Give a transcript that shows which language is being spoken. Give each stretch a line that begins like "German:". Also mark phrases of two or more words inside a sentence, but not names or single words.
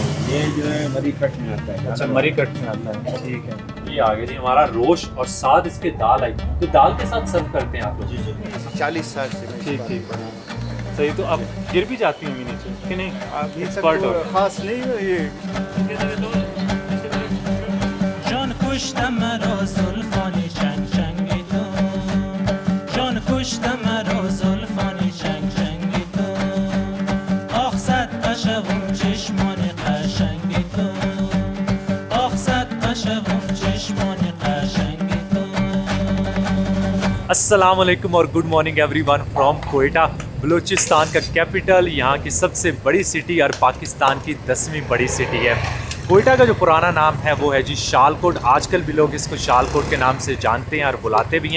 Hindi: ये जो है मरी कट में आता है। अच्छा, मरी कट में आता है, ठीक है। ये आ गया जी हमारा रोश और साथ इसके दाल आई। तो दाल के साथ सर्व करते हैं आप लोग? जी 40 साल से मैं ठीक इस ठीक बात बना। सही। तो अब गिर भी जाती होंगी नीचे कि नहीं? अभी तक एक्सपर्ट तो हो। खास नहीं है ये।
Persian: جان کشتم مرا زلفانی چنگ چنگی تو جان کشتم مرا زلفانی چنگ چنگی تو آخ صد قشقم چشمانی قشنگی تو آخ صد قشقم چشمانی قشنگی تو
Arabic: السلام عليكم
Hindi: और
English: good morning everyone from
Hindi: कोयटा, बलूचिस्तान का कैपिटल, यहाँ की सबसे बड़ी सिटी और पाकिस्तान की 10वीं बड़ी सिटी है। कोयटा का जो पुराना नाम है वो है जी शालकोट। आजकल भी लोग इसको शालकोट के नाम से जानते हैं और बुलाते भी हैं।